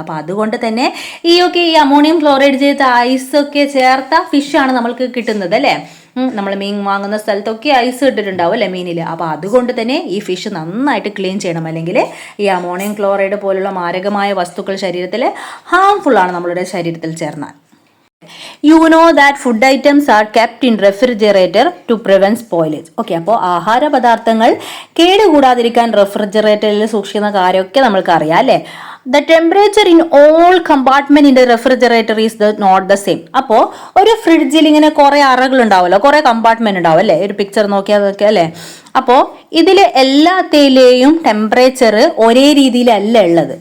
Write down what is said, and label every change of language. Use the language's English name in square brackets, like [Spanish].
[Malayalam] അപ്പോൾ അതുകൊണ്ട് തന്നെ ഈ അമോണിയം ക്ലോറൈഡ് ചെയ്ത ഐസൊക്കെ ചേർത്ത ഫിഷാണ് നമ്മൾക്ക് കിട്ടുന്നത് അല്ലേ. നമ്മൾ മീൻ വാങ്ങുന്ന സ്ഥലത്തൊക്കെ ഐസ് ഇട്ടിട്ടുണ്ടാവും അല്ലേ മീനിൽ. അപ്പോൾ അതുകൊണ്ട് തന്നെ ഈ ഫിഷ് നന്നായിട്ട് ക്ലീൻ ചെയ്യണം, അല്ലെങ്കിൽ ഈ അമോണിയം ക്ലോറൈഡ് പോലുള്ള മാരകമായ വസ്തുക്കൾ ശരീരത്തിൽ ഹാംഫുൾ ആണ് നമ്മളുടെ ശരീരത്തിൽ ചേർന്നാൽ. [English] You know that food items are kept in refrigerator to prevent spoilage. [Malayalam] Okay, അപ്പോൾ ആഹാര പദാർത്ഥങ്ങൾ കേടുകൂടാതിരിക്കാൻ റെഫ്രിജറേറ്ററിൽ സൂക്ഷിക്കുന്ന കാര്യമൊക്കെ നമ്മൾക്ക് അറിയാം അല്ലേ. [English] The temperature in all compartment in the refrigerator is not the same. [Malayalam] അപ്പോൾ ഒരു ഫ്രിഡ്ജിൽ ഇങ്ങനെ കുറേ അറകൾ ഉണ്ടാവുമല്ലോ, കുറേ കമ്പാർട്ട്മെന്റ് ഉണ്ടാവും അല്ലേ. ഒരു പിക്ചർ നോക്കിയാൽ അല്ലേ. അപ്പോൾ ഇതിൽ എല്ലാത്തിലെയും ടെമ്പറേച്ചർ ഒരേ രീതിയിലല്ല ഉള്ളത്.